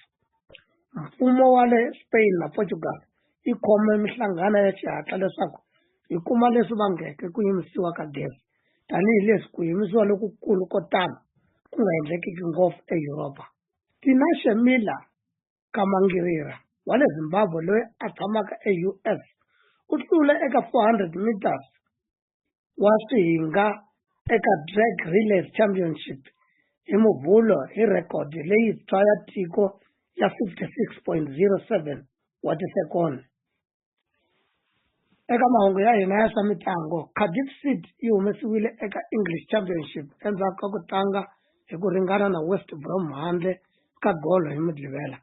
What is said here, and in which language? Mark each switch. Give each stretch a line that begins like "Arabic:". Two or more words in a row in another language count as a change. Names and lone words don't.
Tsonga: Mfumo wa le Spain na Portugal yi khome mihlangano ya xihatla leswaku yi kuma leswi vangeke ku yimisiwa ka gezi, tanihileswi ku yimisiwa lokukulu ko tano ku nga endlekiki ngopfu eYuropa. Tina Chamisa Kamangirira wa le Zimbabwe loyi a tshamaka eUS u hlule eka 400 meters wa swihinga eka
English: drag relay championship
Tsonga: hi Muvhulu hi record leyintshwa ya tiko ya 56.07 wa tisekondi. Eka mahungu ya hina ya swa mitlangu, Cardiff City yi humesiwile eka English Championship endzhaku ka ku tlanga hi ku ringana na West Brom handle ka golo hi Mudlivela.